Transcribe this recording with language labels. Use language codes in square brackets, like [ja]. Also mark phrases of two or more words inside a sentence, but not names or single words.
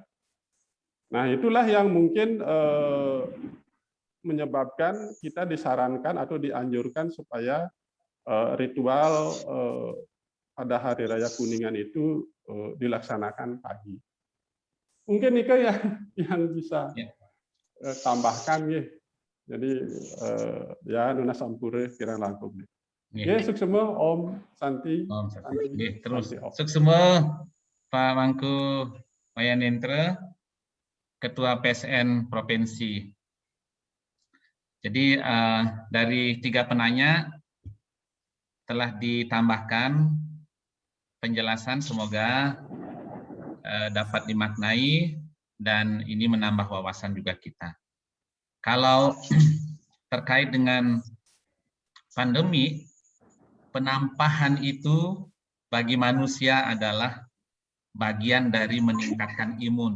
[id] Nah, itulah yang mungkin menyebabkan kita disarankan atau dianjurkan supaya ritual pada Hari Raya Kuningan itu dilaksanakan pagi. Mungkin Ika yang bisa tambahkan ya. [ban] Jadi ya Nuna Sampure kirang langkung. [id] Ya, suksema Om Santi. Om Santi. Terus suksema Pak Mangku Mayanentra, Ketua PSN Provinsi. Jadi dari 3 penanya telah ditambahkan penjelasan, semoga dapat dimaknai dan ini menambah wawasan juga kita. Kalau terkait dengan pandemi, penampahan itu bagi manusia adalah bagian dari meningkatkan imun.